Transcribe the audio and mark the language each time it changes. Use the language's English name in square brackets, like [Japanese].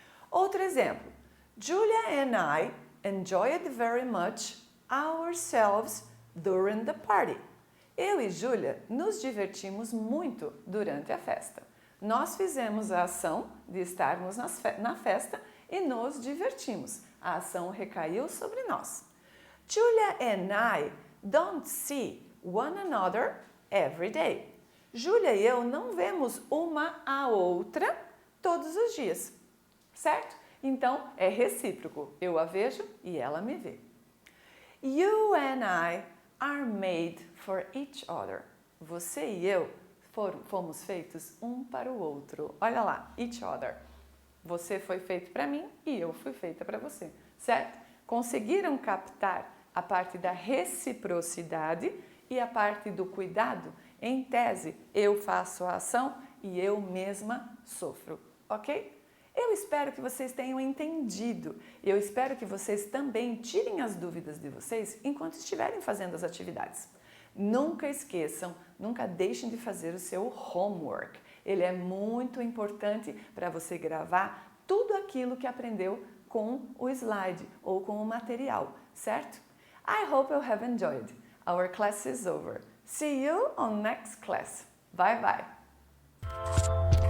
[Portuguese] Outro exemplo. [English] Julia and I enjoyed very much ourselves during the party. [Portuguese] Eu e Julia nos divertimos muito durante a festa. Nós fizemos a ação de estarmos na festa e nos divertimos. A ação recaiu sobre nós. [English] Julia and I don't see one another every day. [Portuguese] Júlia e eu não vemos uma a outra todos os dias, certo? Então, é recíproco. Eu a vejo e ela me vê. [English] You and I are made for each other. [Portuguese] Você e eu fomos feitos um para o outro. Olha lá, [English] each other. [Portuguese] Você foi feito para mim e eu fui feita para você, certo? Conseguiram captar a parte da reciprocidade e a parte do cuidado? Em tese, eu faço a ação e eu mesma sofro, ok? Eu espero que vocês tenham entendido. Eu espero que vocês também tirem as dúvidas de vocês enquanto estiverem fazendo as atividades. Nunca esqueçam, nunca deixem de fazer o seu homework. Ele é muito importante para você gravar tudo aquilo que aprendeu com o slide ou com o material, certo? [English] I hope you have enjoyed. Our class is over. See you on next class. Bye bye.